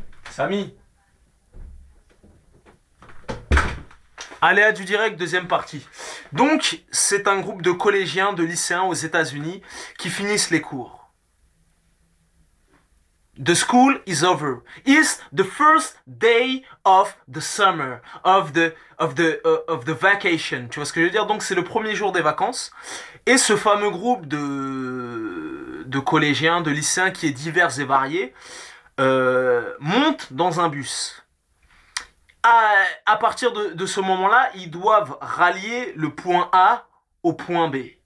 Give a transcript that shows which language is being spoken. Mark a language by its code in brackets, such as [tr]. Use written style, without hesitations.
[fr] Samy. Aléa du direct, deuxième partie. Donc c'est un groupe de collégiens, de lycéens aux États-Unis qui finissent les cours. [en] The school is over. It's the first day of the summer, of the vacation. [fr] Tu vois ce que je veux dire? Donc c'est le premier jour des vacances. Et ce fameux groupe de collégiens, de lycéens qui est divers et varié, monte dans un bus. À partir de ce moment-là, ils doivent rallier le point A au point B.